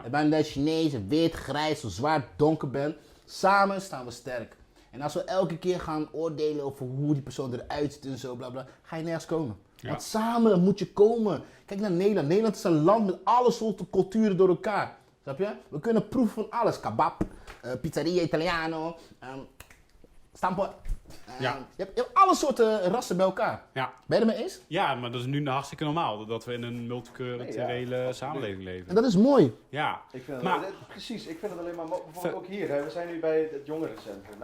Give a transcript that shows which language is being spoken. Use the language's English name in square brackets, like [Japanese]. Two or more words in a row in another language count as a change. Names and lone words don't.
[Dutch] En ben je Chinees, wit, grijs of zwart, donker bent, samen staan we sterk. En als we elke keer gaan oordelen over hoe die persoon eruit ziet en zo, bla bla, ga je nergens komen. Ja. Want samen moet je komen. Kijk naar Nederland. Nederland is een land met alle soorten culturen door elkaar. Snap je? We kunnen proeven van alles. Kebab, [Italian] pizzeria Italiano, [Dutch] stamppot. Ja. Je hebt alle soorten rassen bij elkaar. Ja. Ben je het mee eens? Ja, maar dat is nu hartstikke normaal. Dat we in een multiculturele samenleving En leven. dat is mooi. Ja. Ik vind Maar- precies, ik vind het alleen maar bijvoorbeeld ook hier. Hè, we zijn nu bij het jongerencentrum.